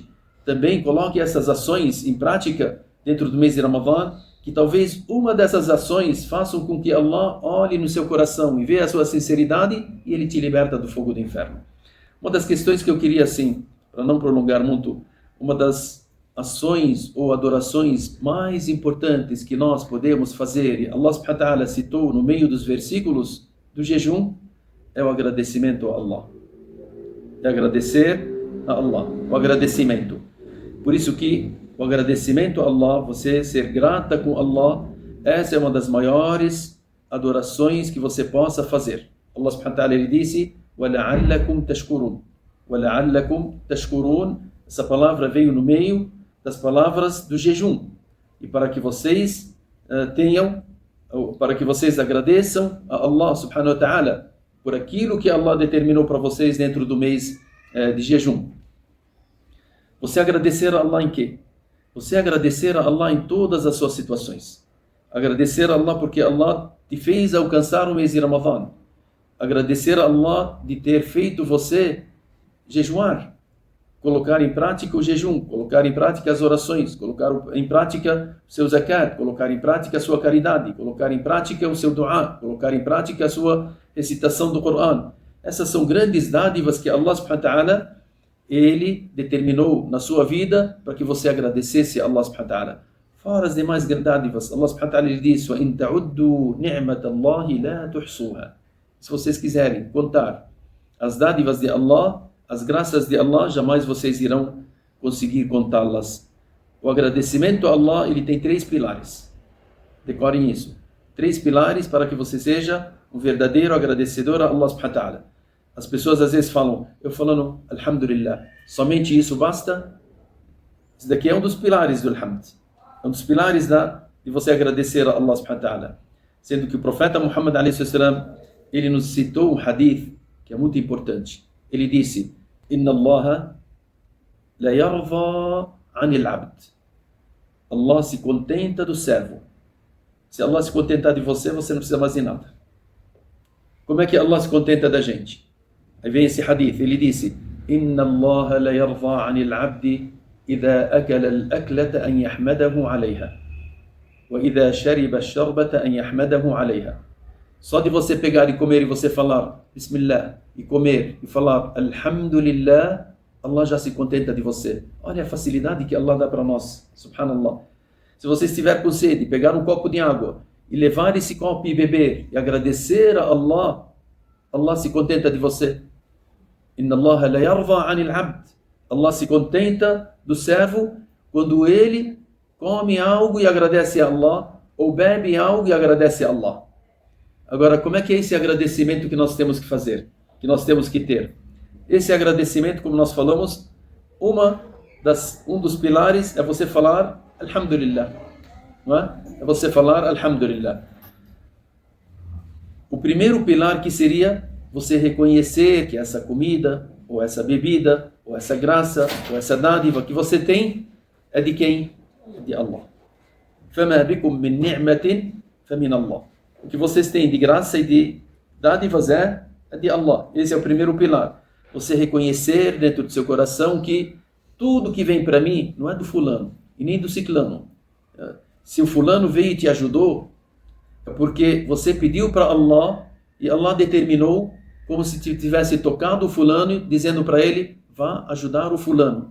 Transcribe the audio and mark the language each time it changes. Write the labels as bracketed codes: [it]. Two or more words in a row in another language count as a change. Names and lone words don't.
[pt] Também coloque essas ações em prática dentro do mês de Ramadã, que talvez uma dessas ações façam com que Allah olhe no seu coração e veja a sua sinceridade e Ele te liberta do fogo do inferno. Uma das questões que eu queria, assim, para não prolongar muito, uma das ações ou adorações mais importantes que nós podemos fazer, e Allah [ar] سبحانه وتعالى [pt] citou no meio dos versículos do jejum, é o agradecimento a Allah. É agradecer a Allah, o agradecimento. Por isso que o agradecimento a Allah, você ser grata com Allah, essa é uma das maiores adorações que você possa fazer. [ar] الله سبحانه وتعالى, [pt] ele disse, [ar] وَلَعَلَّكُمْ تَشْكُرُونَ وَلَعَلَّكُمْ تَشْكُرُونَ. [pt] Essa palavra veio no meio das palavras do jejum, e para que vocês para que vocês agradeçam a Allah [ar] سبحانه وتعالى [pt] por aquilo que Allah determinou para vocês dentro do mês de jejum. Você agradecer a Allah em quê? Você agradecer a Allah em todas as suas situações. Agradecer a Allah porque Allah te fez alcançar o mês de Ramadã. Agradecer a Allah de ter feito você jejuar. Colocar em prática o jejum, colocar em prática as orações, colocar em prática o seu zakat, colocar em prática a sua caridade, colocar em prática o seu dua, colocar em prática a sua recitação do Corão. Essas são grandes dádivas que Allah [ar] سبحانه وتعالى, [pt] Ele determinou na sua vida para que você agradecesse a Allah [ar] سبحانه وتعالى. [pt] Fora as demais dádivas, [ar] الله سبحانه وتعالى [pt] lhe diz, [ar] وَإِن تَعُدُّوا نِعْمَةَ اللَّهِ لَا تُحْصُوهَا. [pt] Se vocês quiserem contar as dádivas de Allah, as graças de Allah, jamais vocês irão conseguir contá-las. O agradecimento a Allah, ele tem 3 pilares. Decorem isso. 3 pilares para que você seja um verdadeiro agradecedor a Allah [ar] سبحانه وتعالى. [pt] As pessoas às vezes falam, eu falando alhamdulillah, somente isso basta? Isso daqui é um dos pilares do alhamd. É um dos pilares de você agradecer a Allah [ar] سبحانه وتعالى. [pt] Sendo que o profeta Muhammad [ar] عليه السلام, [pt] ele nos citou um hadith que é muito importante. Ele disse, [ar] إن الله ليرضى عن العبد [pt] Allah se contenta do servo. Se Allah se contentar de você, você não precisa mais de nada. Como é que Allah se contenta da gente? Aí vem esse hadith, ele disse: [ar] إن الله ليرضى عن العبد إذا أكل الأكلة أن يحمده عليها. وإذا شرب الشربة أن يحمده عليها. [pt] Só de você pegar e comer e você falar Bismillah e comer e falar Alhamdulillah, Allah já se contenta de você. Olha a facilidade que Allah dá para nós, subhanallah. Se você estiver com sede, pegar um copo de água e levar esse copo e beber e agradecer a Allah, Allah se contenta de você. [ar] إن الله ليرضى عن العبد. [pt] Allah se contenta do servo quando ele come algo e agradece a Allah, ou bebe algo e agradece a Allah. Agora, como é que é esse agradecimento que nós temos que fazer? Que nós temos que ter? Esse agradecimento, como nós falamos, um dos pilares é você falar Alhamdulillah. Não é? É você falar Alhamdulillah. O primeiro pilar que seria você reconhecer que essa comida, ou essa bebida, ou essa graça, ou essa dádiva que você tem, é de quem? É de Allah. [ar] فَمَا بِكُم مِّن نِعْمَةٍ فَمِنَ اللَّهِ. [pt] O que vocês têm de graça e de dádivas é de Allah. Esse é o primeiro pilar. Você reconhecer dentro do seu coração que tudo que vem para mim não é do fulano e nem do ciclano. Se o fulano veio e te ajudou, é porque você pediu para Allah e Allah determinou, como se tivesse tocado o fulano, dizendo para ele, vá ajudar o fulano.